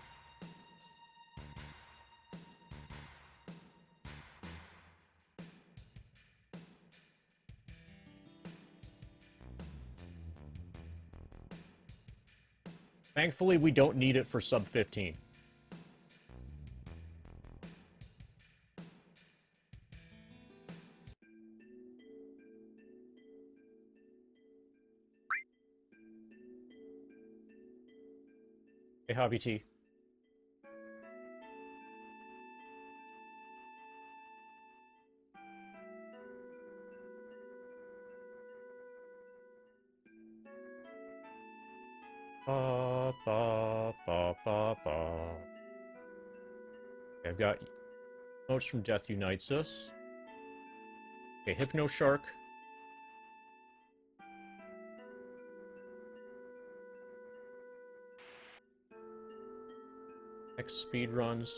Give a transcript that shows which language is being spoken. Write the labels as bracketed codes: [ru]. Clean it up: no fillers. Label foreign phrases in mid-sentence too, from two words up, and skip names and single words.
[en] Thankfully, we don't need it for sub 15. Hey, Hobby T. Ba, ba, ba, ba, ba. Okay, I've got notes from Death Unites Us. Okay, Hypno Shark. X speedruns.